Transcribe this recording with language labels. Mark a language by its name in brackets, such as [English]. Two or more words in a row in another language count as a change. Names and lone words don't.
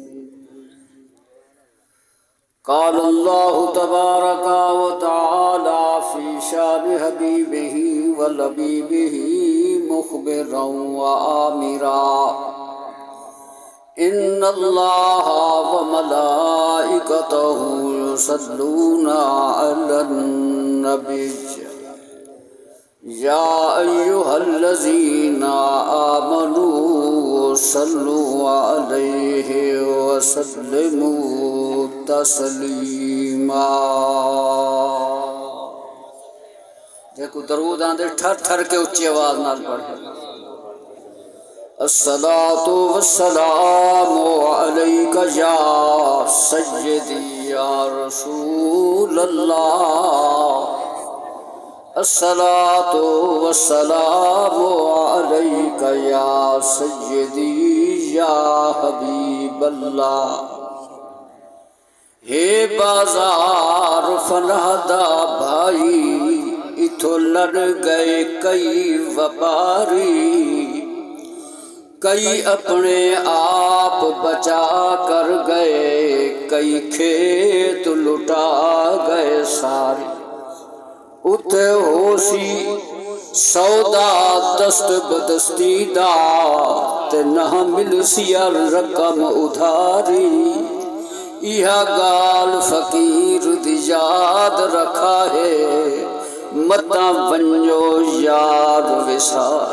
[Arabic] قال الله تبارك وتعالى في شان حبيبه ولبيبه مخبرا وآمرا: إن الله وملائكته يصلون على النبي يا أيها الذين آمنوا صلوا عليه وسلموا تسلیما. [Saraiki] دیکھو درود آندے ٹھر ٹھر کے اچھی آواز نال پڑھے. [Arabic] الصلاة والسلام علیک یا سیدی یا رسول اللہ. الصلاة والسلام علیک یا سیدی یا حبیب اللہ. [Saraiki] ہے بازار فنہدا بھائی اتھو لڑ گئے کئی وپاری. کئی اپنے آپ بچا کر گئے کئی کھیت لٹا گئے سارے. اتھے ہوسی سودا دست بدستی دا تے نہ مل سیا رقم ادھاری. یہ گال فقیر دی یاد رکھا ہے متا ونجو یاد وسار.